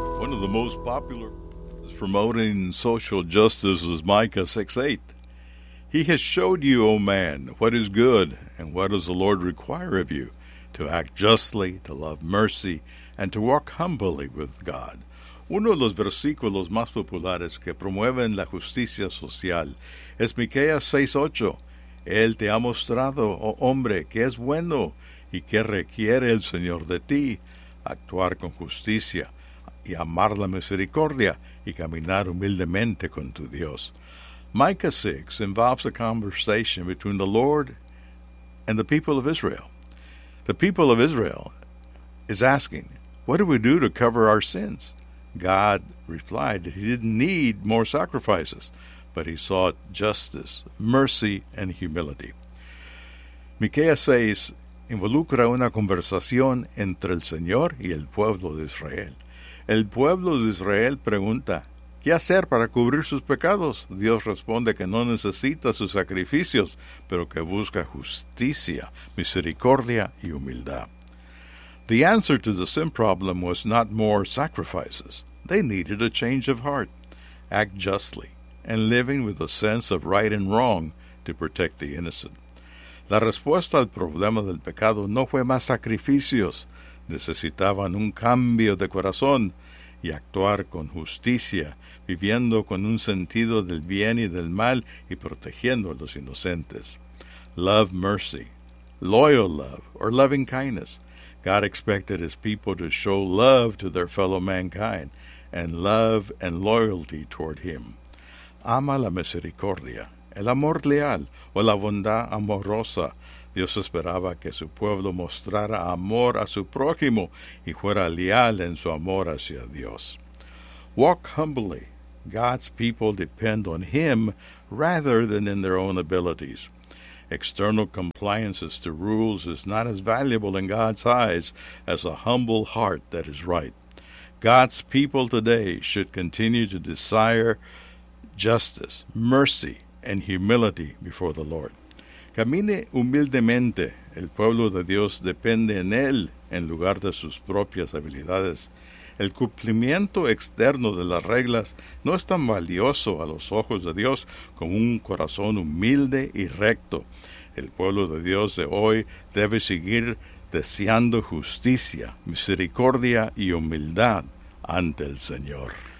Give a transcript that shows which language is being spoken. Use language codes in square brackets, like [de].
[en] of the most popular promoting social justice is Micah 6:8. He has showed you, O man, what is good, and what does the Lord require of you? To act justly, to love mercy, and to walk humbly with God. [es] Uno de los versículos más populares que promueven la justicia social es Micah 6:8. Él te ha mostrado, oh hombre, qué es bueno y qué requiere el Señor de ti, actuar con justicia y amar la misericordia y caminar humildemente con tu Dios. [en] Micah 6 involves a conversation between the Lord and the people of Israel. The people of Israel is asking, what do we do to cover our sins? God replied that he didn't need more sacrifices, but he sought justice, mercy, and humility. Micah says, [es] involucra una conversación entre el Señor y el pueblo de Israel. El pueblo de Israel pregunta, ¿qué hacer para cubrir sus pecados? Dios responde que no necesita sus sacrificios, pero que busca justicia, misericordia y humildad. [en] The answer to the sin problem was not more sacrifices. They needed a change of heart, act justly, and living with a sense of right and wrong to protect the innocent. [es] La respuesta al problema del pecado no fue más sacrificios. Necesitaban un cambio de corazón y actuar con justicia, viviendo con un sentido del bien y del mal y protegiendo a los inocentes. [en] Love mercy, loyal love, or loving kindness. God expected his people to show love to their fellow mankind and love and loyalty toward him. [es] Ama la misericordia, el amor leal o la bondad amorosa. Dios esperaba que su pueblo mostrara amor a su prójimo y fuera leal en su amor hacia Dios. [en] Walk humbly. God's people depend on him rather than in their own abilities. External compliance to rules is not as valuable in God's eyes as a humble heart that is right. God's people today should continue to desire justice, mercy, and humility before the Lord. [es] Camine humildemente. El pueblo de Dios depende en él en lugar de sus propias habilidades. El cumplimiento externo de las reglas no es tan valioso a los ojos de Dios como un corazón humilde y recto. El pueblo de Dios de hoy debe seguir deseando justicia, misericordia y humildad ante el Señor.